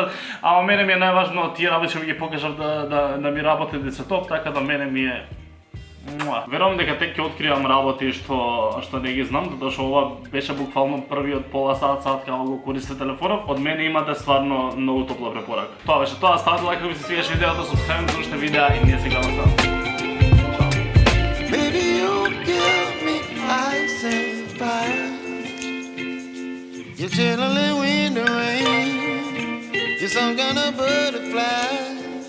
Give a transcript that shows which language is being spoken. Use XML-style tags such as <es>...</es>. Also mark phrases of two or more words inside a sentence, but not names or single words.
<mk>Ама мене ми е најважно тие работи што ви ги покажав да ми работи децетоп, така да мене ми е верувам дека тек ќе откривам работи што не ги знам, затоа што ова беше буквално првиот пола сат како го користите телефонов. Од мене имате стварно многу топла препорака. Тоа беше тоа, ставете лайк ако ви се свиѓаше видеото, субскрајб за уште видеа и ние сега наставаме.</mk> <en>Baby, you give me ice and fire. You're chilling in the rain. You're some kind of butterfly.</en>